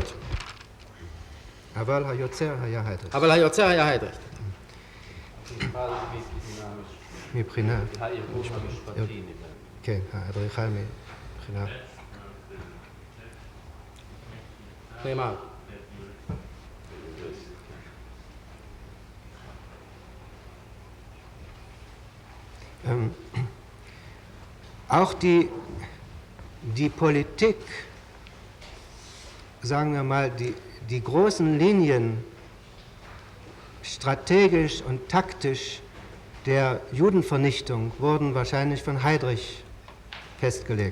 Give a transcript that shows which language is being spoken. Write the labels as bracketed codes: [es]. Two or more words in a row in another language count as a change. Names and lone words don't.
[he] אבל היוצר היה היידריך. אבל היוצר היה היידריך. מבחינה. הארגון המשפטי. כן, האדריכל מבחינה. נאמר. [de] Auch die Politik, sagen wir mal, die großen Linien strategisch und taktisch der Judenvernichtung wurden wahrscheinlich von Heydrich festgelegt.